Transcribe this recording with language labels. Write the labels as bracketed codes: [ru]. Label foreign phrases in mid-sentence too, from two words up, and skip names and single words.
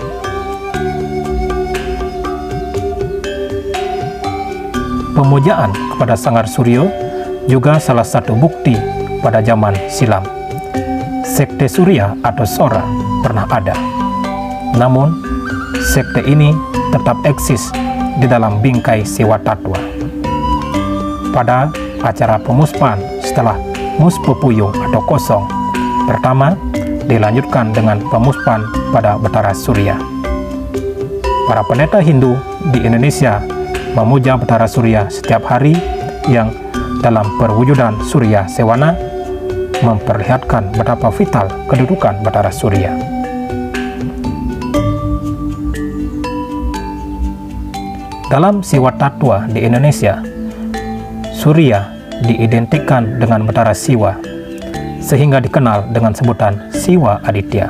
[id] Pemujaan kepada sanggar surya juga salah satu bukti pada zaman silam. Sekte Surya atau Sora pernah ada. Namun, sekte ini tetap eksis di dalam bingkai Siwa Tatwa. Pada acara pemuspan setelah Muspepuyung atau kosong, pertama dilanjutkan dengan pemuspan pada Batara Surya. Para pendeta Hindu di Indonesia memuja Batara Surya setiap hari yang dalam perwujudan Surya Sewana memperlihatkan betapa vital kedudukan Batara Surya. Dalam Siwa Tattwa di Indonesia, Surya diidentikan dengan Batara Siwa, sehingga dikenal dengan sebutan Siwa Aditya.